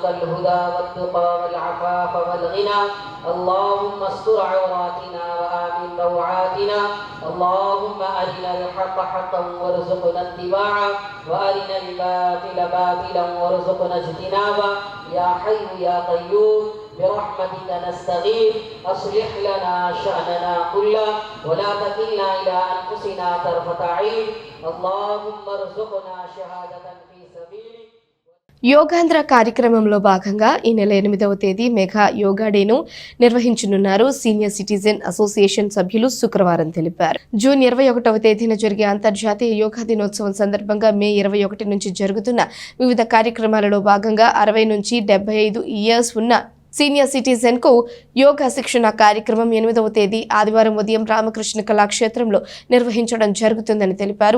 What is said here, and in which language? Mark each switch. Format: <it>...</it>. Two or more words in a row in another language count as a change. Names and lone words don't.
<ar>الهدى والتقى والعفاف والغنى اللهم استر عوراتنا وآمن روعاتنا اللهم أرنا الحق حقا وارزقنا اتباعه وأرنا الباطل باطلا وارزقنا اجتنابه يا حي يا قيوم برحمتك نستغيث أصلح لنا شأننا كله ولا تكلنا إلى أنفسنا طرفة عين اللهم ارزقنا شهادة في سبيلك.</ar> <te>యోగాంధ్ర కార్యక్రమంలో భాగంగా ఈ నెల 8వ తేదీ</te> <en>mega yoga day</en> <te>నిర్వహించనున్నారు</te> <en>senior citizen association</en> <te>సభ్యులు శుక్రవారం తెలిపారు. జూన్ 21వ తేదీన జరిగే అంతర్జాతీయ యోగా దినోత్సవం సందర్భంగా మే 21 నుంచి జరుగుతున్న వివిధ కార్యక్రమాలలో భాగంగా 60 నుంచి 75 ఇయర్స్ ఉన్న</te> <en>senior citizen</en> <te>కు యోగా శిక్షణ కార్యక్రమం 8వ తేదీ ఆదివారం ఉదయం రామకృష్ణ కళాక్షేత్రంలో నిర్వహించడం జరుగుతుందని తెలిపారు.</te>